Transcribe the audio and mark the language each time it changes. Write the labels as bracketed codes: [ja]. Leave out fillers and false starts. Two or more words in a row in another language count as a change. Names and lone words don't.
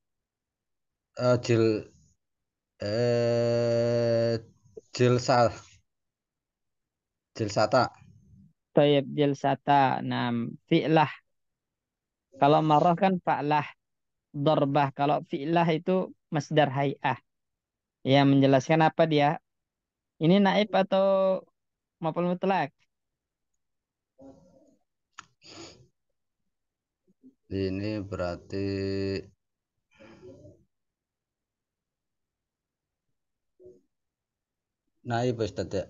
[ar] Jil eh jilsa jilsata. Tayyib jilsata. Nah, fi'lah. [id] Kalau marah kan fa'lah. Dorbah. Kalau fi'lah itu [ar] masdar hay'ah. [id] Ya, menjelaskan apa dia? Ini naib atau [ar] maf'ul mutlak? [id] Ini berarti naib ya Ustaz ya.